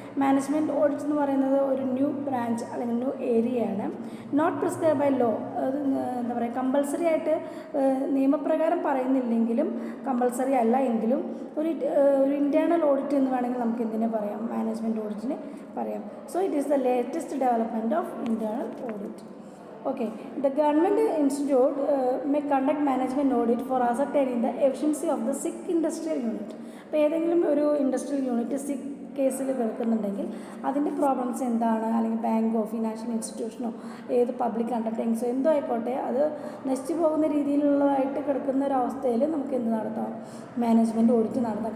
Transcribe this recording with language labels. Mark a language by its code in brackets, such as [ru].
[ml] Management audit എന്ന് പറയുന്നത് ഒരു ന്യൂ ബ്രാഞ്ച് അല്ലെങ്കിൽ ന്യൂ ഏരിയയാണ്. [en] Not prescribe by law. [ml] അത് കമ്പൾസറി ആയിട്ട് നിയമപ്രകാരം പറയുന്നില്ലെങ്കിലും, കമ്പൾസറി അല്ല എങ്കിലും ഒരു ഇൻറ്റേർണൽ ഓഡിറ്റ് എന്ന് വേണമെങ്കിൽ നമുക്ക് എന്തിനെ പറയാം, മാനേജ്മെൻറ്റ് ഓഡിറ്റിന് പറയാം. [en] So it is the latest development of internal audit. Okay, the government institute may conduct management audit for ascertaining the efficiency of the sick industrial unit. [ml] അപ്പോൾ ഏതെങ്കിലും ഒരു ഇൻഡസ്ട്രിയൽ യൂണിറ്റ് സിക്ക് കേസിൽ കിടക്കുന്നുണ്ടെങ്കിൽ അതിൻ്റെ പ്രോബ്ലംസ് എന്താണ്, അല്ലെങ്കിൽ ബാങ്കോ ഫിനാൻഷ്യൽ ഇൻസ്റ്റിറ്റ്യൂഷനോ ഏത് പബ്ലിക് അണ്ടർടേക്കിങ്സോ എന്തോ ആയിക്കോട്ടെ, അത് നശിച്ചു പോകുന്ന രീതിയിലുള്ളതായിട്ട് കിടക്കുന്ന ഒരവസ്ഥയിൽ നമുക്ക് എന്ത് നടത്താം, മാനേജ്മെൻറ്റ് ഓഡിറ്റ് നടത്താം.